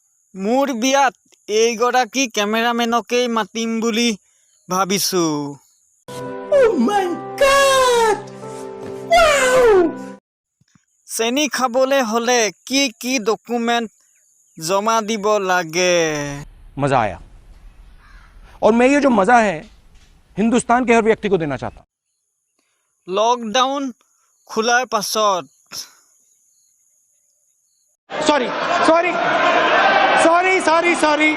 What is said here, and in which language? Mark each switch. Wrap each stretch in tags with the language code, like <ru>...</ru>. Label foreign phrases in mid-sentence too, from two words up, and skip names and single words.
<as>মোৰ বিয়াত এইগৰাকী কেমেৰামেনকেই মাতিম বুলি ভাবিছো। চেনি খাবলৈ হলে কি কি ডকুমেন্ট জমা দিব লাগে?</as> <hi>मजा आया और मैं ये जो मजा है हिंदुस्तान के हर व्यक्ति को देना चाहता हूं।</hi> <as>লকডাউন খোলাৰ পাছত</as> <en>सॉरी</en>